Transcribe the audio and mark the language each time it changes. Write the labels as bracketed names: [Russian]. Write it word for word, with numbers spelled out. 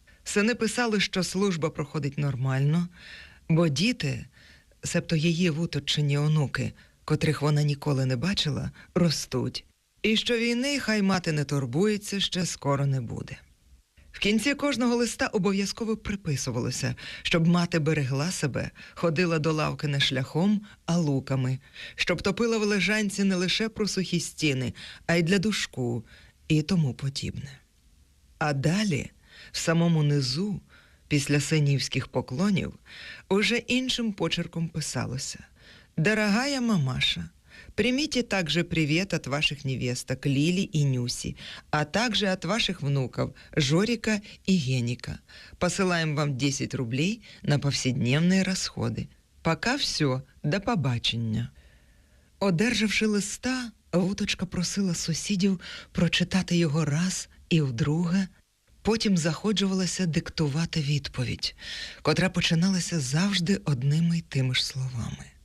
[Ukrainian] Сини писали, що служба проходить нормально, бо діти, себто її вуточчині онуки, котрих вона ніколи не бачила, ростуть, і що війни хай мати не турбується, ще скоро не буде. В кінці кожного листа обов'язково приписувалося, щоб мати берегла себе, ходила до лавки не шляхом, а луками, щоб топила в лежанці не лише про сухі стіни, а й для душку, і тому подібне. А далі, в самому низу, після синівських поклонів, уже іншим почерком писалося: [Russian] «Дорогая мамаша, примите также привет от ваших невесток Лили и Нюси, а также от ваших внуков Жорика и Геника. Посылаем вам десять рублей на повседневные расходы. Пока все, [Ukrainian] до побачення». Одержавши листа, вуточка просила сусідів прочитати його раз і вдруге, потім заходжувалася диктувати відповідь, котра починалася завжди одними й тими ж словами: